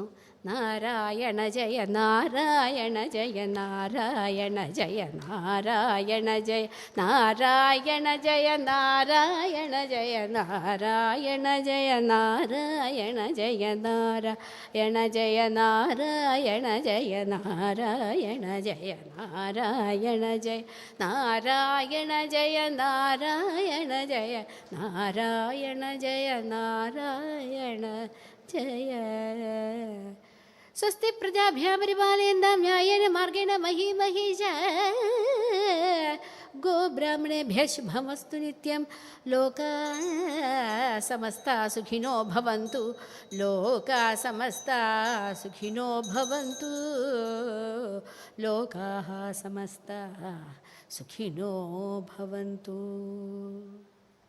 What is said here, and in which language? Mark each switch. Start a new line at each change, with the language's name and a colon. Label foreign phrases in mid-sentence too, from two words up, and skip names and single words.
Sanskrit: നാരായണ ജയ നാരായണ ജയ നാരായണ ജയ നാരായണ ജയ നാരായണ ജയ നാരായണ ജയ നാരായണ ജയ നാരായണ ജയ നാരായണ ജയ നാരായണ ജയ നാരായണ ജയ നാരായണ ജയ നാരായണ ജയ നാരായണ ജയ നാരായണ ജയ നാരായണ ജയ. സ്വസ്തി പ്രജാഭ്യഃ പരിപാലയന്താം ന്യായേന മാർഗേണ മഹീ മഹീഷാഃ ഗോബ്രാഹ്മണേഭ്യഃ ശുഭമസ്തു നിത്യം. ലോകാഃ സമസ്താഃ സുഖിനോ ഭവന്തു. ലോകാഃ സമസ്താഃ സുഖിനോ ഭവന്തു. ലോകാഃ സമസ്താഃ സുഖിനോ ഭവന്തു.